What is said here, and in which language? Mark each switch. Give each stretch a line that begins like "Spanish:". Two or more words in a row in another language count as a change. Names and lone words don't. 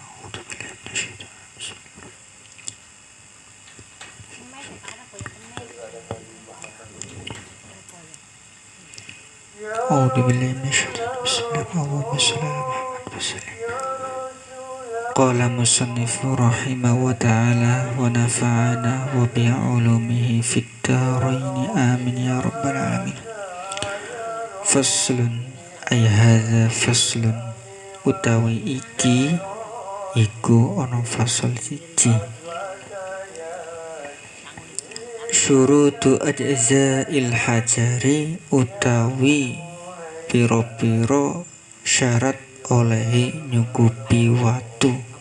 Arabic: أعوذ بالله من الشيطان الرجيم. قال مصنف رحمه وتعالى ونفعنا وبعلومه في الدارين آمين يا رب العالمين. فصل أي هذا فصل
Javanese: utawi iki iku ana fasal siji.
Arabic: شروط إجزاء الحجر
Javanese: utawi piro-piro syarat olehe nyukupi watu